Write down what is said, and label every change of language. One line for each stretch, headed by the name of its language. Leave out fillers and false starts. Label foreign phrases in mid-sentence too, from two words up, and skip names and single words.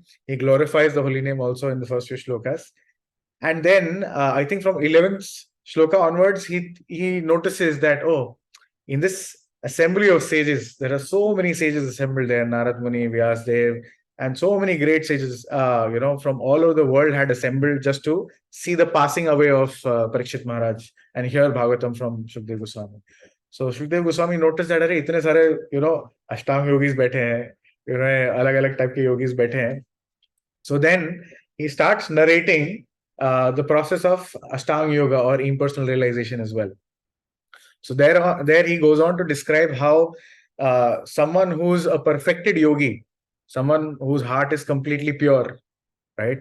English: He glorifies the holy name also in the first few shlokas. And then I think from 11th shloka onwards, he notices that, in this assembly of sages, there are so many sages assembled there, Nārada Muni, Vyāsa, and so many great sages, from all over the world had assembled just to see the passing away of Parikshit Maharaj and hear Bhagavatam from Sukadeva Goswami. So Sukadeva Goswami noticed that,
Hindi: इतने सारे, अष्टांग योगी बैठे हैं, अलग-अलग टाइप के योगी बैठे हैं.
English: So then he starts narrating the process of Ashtanga Yoga or impersonal realization as well. So there he goes on to describe how someone who's a perfected yogi, someone whose heart is completely pure, right?